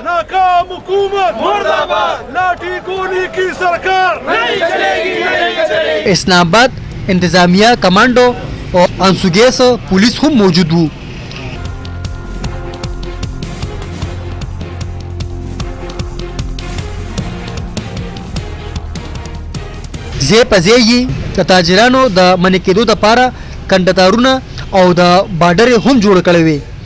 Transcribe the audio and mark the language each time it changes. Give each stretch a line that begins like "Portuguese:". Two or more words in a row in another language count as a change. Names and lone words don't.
Urdu: ناکام حکومت مردہ باد، لاٹھی گولی کی سرکار نہیں چلے گی، نہیں چلے گی.
Pashto: اسلام آباد انتظامیہ کمانڈو اور انسوگیس پولیس هم موجود وو. زی په زی یې د تاجرانو د منې کېدو دپاره کنډتارونه او د باډرې هم جوړ کړی وي.